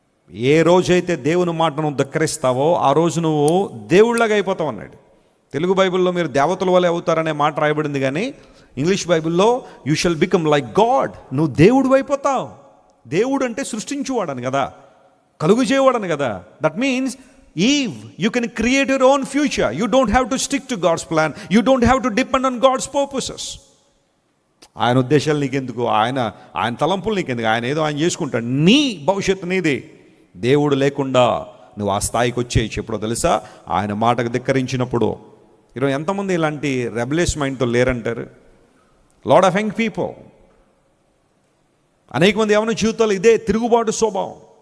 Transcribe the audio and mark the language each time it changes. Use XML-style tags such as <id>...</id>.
<te>ఏ రోజైతే దేవుని మాటను ధిక్కరిస్తావో ఆ రోజు నువ్వు దేవుళ్ళగా అయిపోతావు అన్నాడు. తెలుగు బైబిల్లో మీరు దేవతల వలె అవుతారనే మాట రాయబడింది, కానీ ఇంగ్లీష్ బైబిల్లో</te> <en>You shall become like God.</en> <te>నువ్వు దేవుడు అయిపోతావు. దేవుడు అంటే సృష్టించువాడని కదా, కలుగు చేయవాడని కదా.</te> <en>That means Eve, you can create your own future. You don't have to stick to God's plan. You don't have to depend on God's purposes.</en> <te>ఆయన ఉద్దేశాలు నీకెందుకు, ఆయన తలంపులు నీకెందుకు, ఆయన ఏదో ఆయన చేసుకుంటాడు. నీ భవిష్యత్తు నీది. దేవుడు లేకుండా నువ్వు ఆ స్థాయికి వచ్చేయచ్చు. ఎప్పుడో తెలుసా, ఆయన మాటకు ధిక్కరించినప్పుడు. ఈరోజు ఎంతమంది ఇలాంటి రెబలియస్ మైండ్తో లేరంటారు?</te> <en>lot of young people,</en> <te>అనేక మంది ఎవరి జీవితాలు ఇదే తిరుగుబాటు స్వభావం.</te>